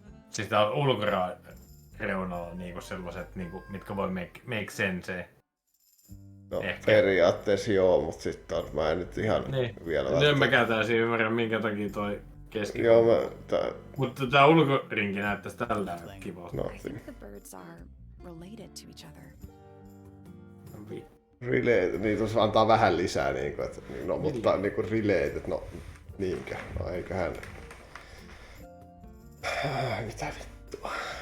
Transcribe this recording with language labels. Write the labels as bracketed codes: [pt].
[fi] Siis tää on ulkoreunalla niinku sellaiset, niinku, mitkä voi [en] make sense. [fi] No Ehkä. periaatteessa joo, mutta sitten mä en nyt ihan Niin. vielä No en mäkään täysin ymmärrä minkä takia toi Joo, Mutta tää ulkorinki näyttäis tällä kivalta. No, [en] I think the birds are related to each other. [fi] related, niin tuossa antaa vähän lisää niinku, että no, mutta niinku related, no niinkö, no eiköhän. Mitä vittua.